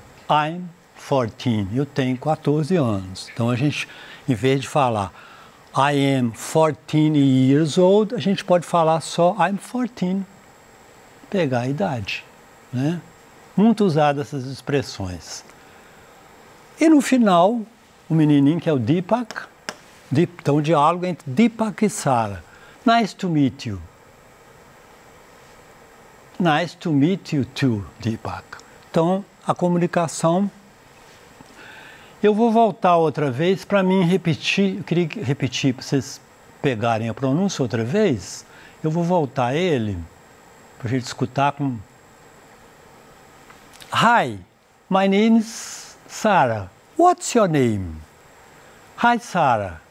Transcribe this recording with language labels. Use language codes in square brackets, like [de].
[en] I'm 14. [pt] Eu tenho 14 anos. Então a gente, em vez de falar [en] I am 14 years old, [pt] a gente pode falar só I'm 14. Pegar a idade, né? Muito usadas essas expressões. E no final, o menininho que é o Deepak, então, o diálogo entre Deepak e Sarah. [en] Nice to meet you. Nice to meet you too, Deepak. [pt] Então, a comunicação. Eu vou voltar outra vez para mim repetir. Eu queria repetir para vocês pegarem a pronúncia outra vez. Eu vou voltar ele para a gente escutar com. [en] Hi, my name is Sarah. What's your name? Hi, Sarah.